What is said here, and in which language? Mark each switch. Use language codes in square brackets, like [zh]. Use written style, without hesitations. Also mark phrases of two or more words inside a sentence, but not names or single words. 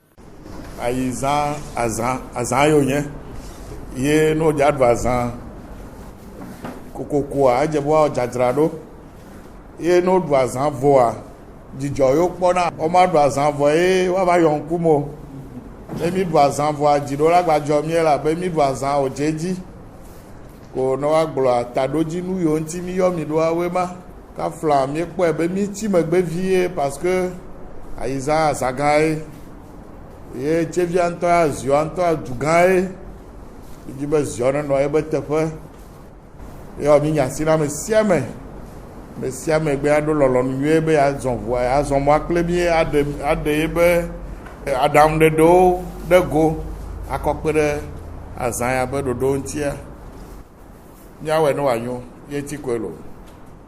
[ee] Ayizã azã yo nye ye no dza ɖu azã kokokoa edze be woawɔ dzadzraɖo ye no ɖu azã vɔa dzidzɔ yo kpɔna wɔma ɖu azã vɔ ye woava yɔ ŋkume o ne mi ɖu azã vɔa dziɖo la gbadzɔ mie la be mi ɖu azã o dze dzi ko ne woagblɔa taɖodzinu yiwo ŋuti mi yɔ mi ɖoa woe ma kafla mi kpɔe be mi ti megbe vie [fr] parce que [ee] ayizã azã gã ye tsevia ŋutɔ aziɔ ŋutɔ adu gã ye dzi be ziɔ nenɔ ebe teƒe ye mi nyasi na me sia me gbe aɖo lɔlɔnu nyuie be azɔ ʋua azɔ mɔ akple mi aɖe ye be aɖaŋuɖeɖewo ɖe go akɔkpe ɖe azã ya be ɖoɖo ŋutia miawɔe ne wòanyo ye ti koe lo.